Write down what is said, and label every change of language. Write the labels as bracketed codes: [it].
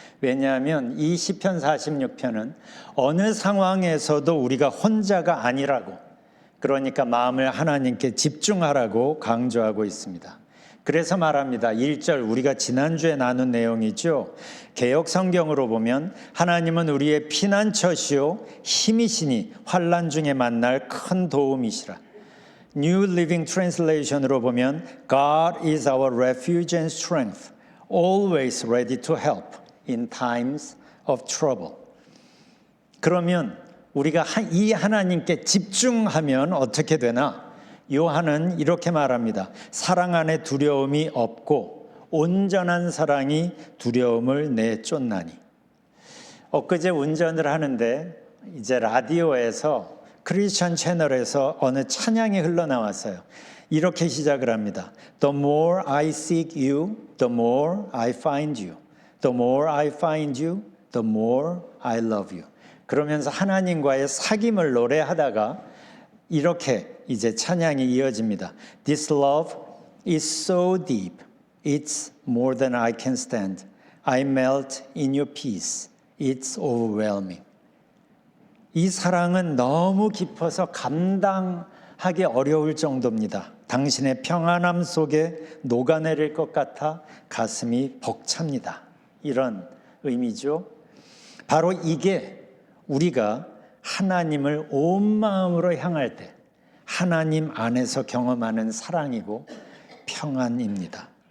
[ko] 왜냐하면 이 시편 46편은 어느 상황에서도 우리가 혼자가 아니라고, 그러니까 마음을 하나님께 집중하라고 강조하고 있습니다. 그래서 말합니다. 1절 우리가 지난주에 나눈 내용이죠. 개역 성경으로 보면 하나님은 우리의 피난처시요 힘이시니 환난 중에 만날 큰 도움이시라. [en] New Living Translation으로 보면 God is our refuge and strength, always ready to help in times of trouble. [ko] 그러면 우리가 이 하나님께 집중하면 어떻게 되나? 요한은 이렇게 말합니다. 사랑 안에 두려움이 없고 온전한 사랑이 두려움을 내쫓나니. 엊그제 운전을 하는데 이제 라디오에서 크리스천 채널에서 어느 찬양이 흘러나왔어요. 이렇게 시작을 합니다. [en] The more I seek you, the more I find you. The more I find you, the more I love you. [ko] 그러면서 하나님과의 사귐을 노래하다가 이렇게 이제 찬양이 이어집니다. [en] This love is so deep, it's more than I can stand. I melt in your peace, it's overwhelming. [ko] 이 사랑은 너무 깊어서 감당하기 어려울 정도입니다. 당신의 평안함 속에 녹아내릴 것 같아 가슴이 벅찹니다. 이런 의미죠. 바로 이게 우리가 하나님을 온 마음으로 향할 때 하나님 안에서 경험하는 사랑이고 평안입니다.